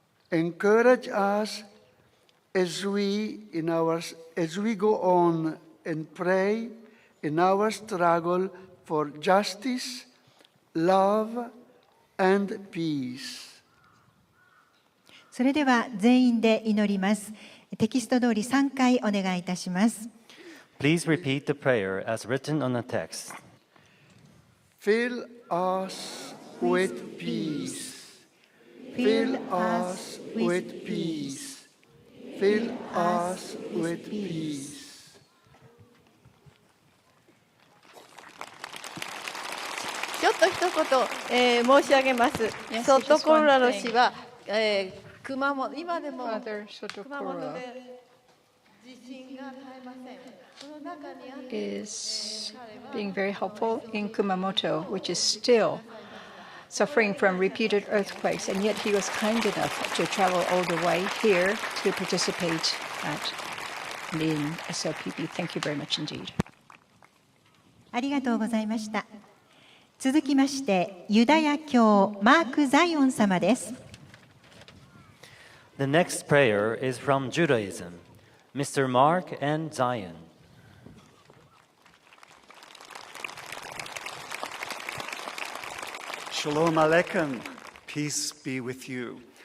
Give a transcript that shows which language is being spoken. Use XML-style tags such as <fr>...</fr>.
<en>Encourage us as we go on and pray in our struggle for justice, love, and peace.</en> <ja>それでは全員で祈ります。テキスト通り3回お願いいたします。</ja> <en>Please repeat the prayer as written on the text. Fill us with peace. Fill us with peace. Fill us with peace.</en> <ja>ちょっと一言、申し上げます。ソットコロラの市は、熊本、今でも熊本で地震が絶えません。その中にあって、</ja> <en>is being very helpful in Kumamoto, which is still suffering from repeated earthquakes, and yet he was kind enough to travel all the way here to participate in SOPP. Thank you very much indeed.</en> <ja>ありがとうございました。続きまして、ユダヤ教マーク・ザイオン様です。</ja> <en>The next prayer is from Judaism, Mr. Mark and Zion. Shalom Aleichem, peace be with you.</en>